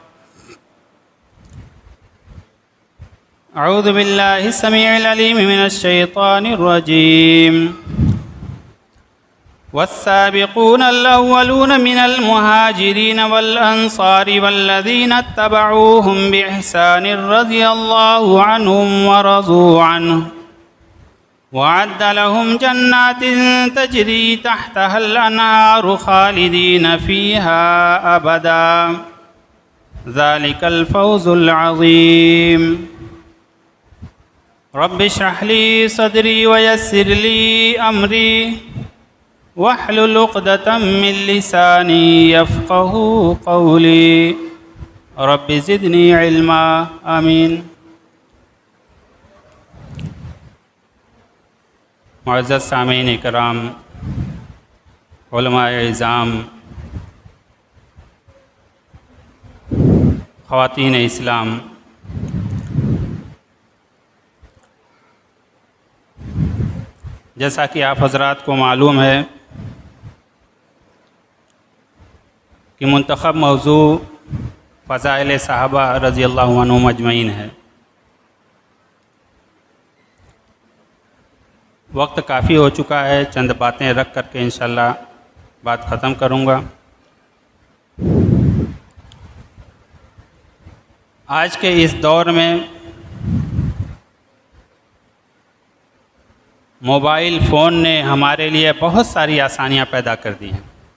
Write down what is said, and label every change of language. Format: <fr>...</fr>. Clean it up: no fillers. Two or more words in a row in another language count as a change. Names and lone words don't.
<ar>أعوذ بالله السميع العليم من الشيطان الرجيم والسابقون الأولون من المهاجرين والأنصار والذين اتبعوهم بإحسان رضي الله عنهم ورضوا عنه وأعد لهم جنات تجري تحتها الأنهار خالدين فيها أبدا ذلك الفوز العظيم رب اشرح لي صدري ويسر لي أمري واحلل عقدة من لساني يفقهوا قولي رب زدني علما آمين.</ar> <ur>معزز سامعین اکرام، علمائے عظام، خواتین اسلام، جیسا کہ آپ حضرات کو معلوم ہے کہ منتخب موضوع فضائل صحابہ</ur> <ar>رضي الله عنهم أجمعين</ar> <ur>ہے. وقت کافی ہو چکا ہے، چند باتیں رکھ کر کے ان شاء اللہ بات ختم کروں گا. آج کے اس دور میں</ur> <en>mobile phone</en> <ur>نے ہمارے لیے بہت ساری آسانیاں پیدا کر دی ہیں.</ur>